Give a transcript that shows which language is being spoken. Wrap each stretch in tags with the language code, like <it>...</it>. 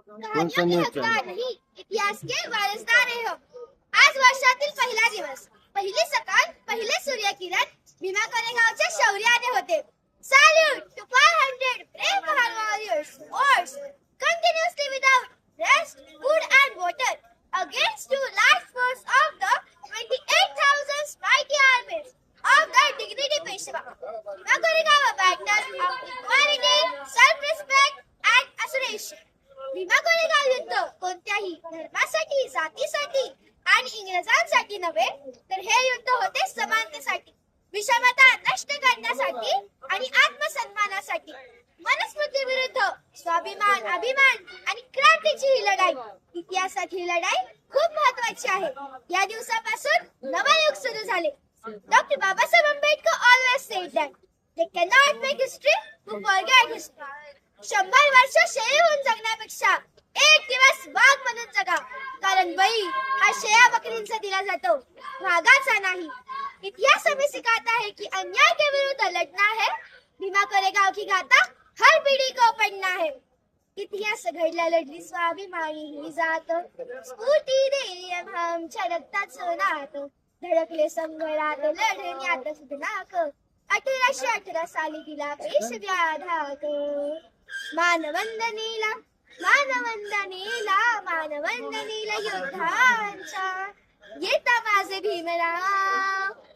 <hi>कहानियों के हकदार नहीं, इतिहास के वारिसदार रहे हो।</hi> <mr>आज वर्षातील पहिला दिवस, पहिली सकाळ, पहिले सूर्यकिरण भीमा कोरेगावच्या शौर्याने होते.</mr> <en>Salute to 500 brave Mahan warriors, wars continuously without rest, food and water against two large force of the 28,000 mighty armies of the dignity Peshwa. Bhima Koregaon, a battle of equality, self-respect and assertion.</en> <mr>Bhima Koregaon युद्ध कोणत्याही धर्मासाठी, जातीसाठी आणि इंग्रजांसाठी नव्हे, तर हे युद्ध होते समानतेसाठी, विषमता नष्ट करण्यासाठी आणि आत्मसन्मानासाठी. मनुस्मृती विरुद्ध स्वाभिमान, अभिमान आणि क्रांतीची ही लढाई, इतिहासात ही लढाई खूप महत्वाची आहे. या दिवसापासून नवे युग सुरू झाले.</mr> <en>Doctor Babasaheb Ambedkar always said that they cannot make history to forget history.</en> <mr>100 वर्ष शेळी होऊन जगण्यापेक्षा एक दिवस वाघ म्हणून जगा, कारण बळी हा शेळ्या बकरींचा दिला जातो, वाघाचा नाही.</mr> <hi>इतिहास हमें सिखाता है कि अन्याय के विरुद्ध लड़ना है. भीमा कोरेगाव की गाथा हर पीढ़ी को पढ़ना है.</hi> <mr>इतिहास घडला लढली स्वाभिमानी ही जात, स्फूर्ती देई आमच्या रक्ताचं नात, धडकले संघरात लढण्यात सुधनाक, 1818 साली दिला पेशव्या धाक. मानवंदनेला मानवंदनेला मानवंदनेला योद्धांच्या, येता माझे भीमराव.</mr>